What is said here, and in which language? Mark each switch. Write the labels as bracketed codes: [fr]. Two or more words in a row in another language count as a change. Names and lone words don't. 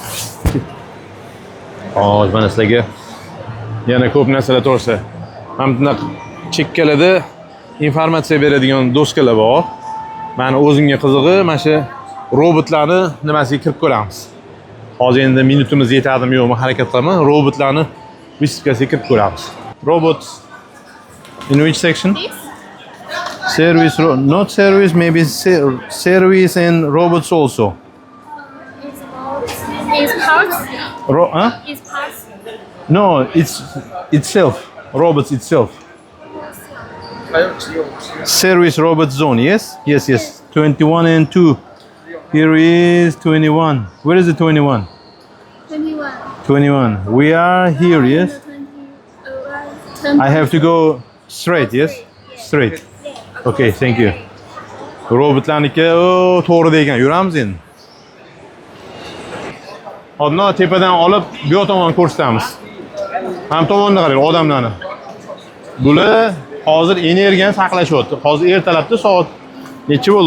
[uz] Hozir mana sizlarga yana ko'p narsalar to'g'risi. Mana bunaqa chekkalarda informatsiya beradigan doskalar bor. Meni o'zimga qizig'i mana shu robotlarni nimasiga kirib ko'ramiz. Hozir endi minutimiz yetadimi yo'qmi harakat qilaman. Robotlarni выставкasiga kirib ko'ramiz. [en] Robots in which section? Service, not service, maybe service and robots also. Is parts? Is parts? No, it's itself. Robots itself. Service robot zone, yes? Yes. 21 and 2. Here is 21. Where is the 21? 21. 21. We are here, yes? 20. I have to go straight, yes? Straight. Okay, thank you. [uz] Robotlarniki to'g'ri degan. Yuramiz endi. Hozir tepadan olib bu yoq tomonga ko'rsatamiz. Ham tomonda qarang odamlarni. Bular hozir energiyani saqlashyapti. Hozir ertalabda soat necha bo'ldi?